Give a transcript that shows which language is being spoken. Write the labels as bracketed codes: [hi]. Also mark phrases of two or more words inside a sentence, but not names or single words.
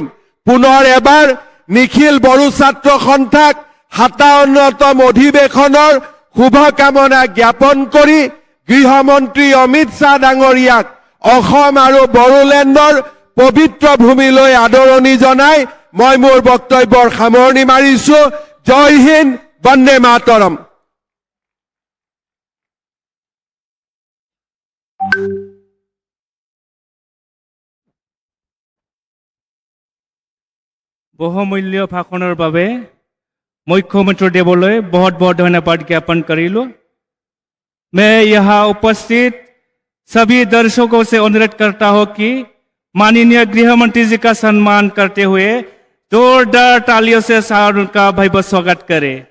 [as] পুনৰ এবাৰ নিখিল বড়ো ছাত্ৰ সন্থাক 57তম অধিৱেশনৰ শুভকামনা জ্ঞাপন কৰি গৃহমন্ত্ৰী অমিত শ্বাহ ডাঙৰীয়াক অসম আৰু বড়োলেণ্ডৰ পবিত্ৰ ভূমিলৈ আদৰণি জনাই মই মোৰ বক্তব্যৰ সামৰণি মাৰিছো। জয় হিন্দ, বন্দে মাতৰম। বহুমূল্য ভাষণৰ বাবে মুখ্যমন্ত্ৰী দেৱলৈ বহুত বহুত ধন্যবাদ জ্ঞাপন কৰিলো। [hi] मैं यहाँ उपस्थित सभी दर्शकों से अनुरोध करता हूँ कि माननीय गृह मंत्री जी का सम्मान करते हुए जोरदार तालियों से उनका भव्य स्वागत करें।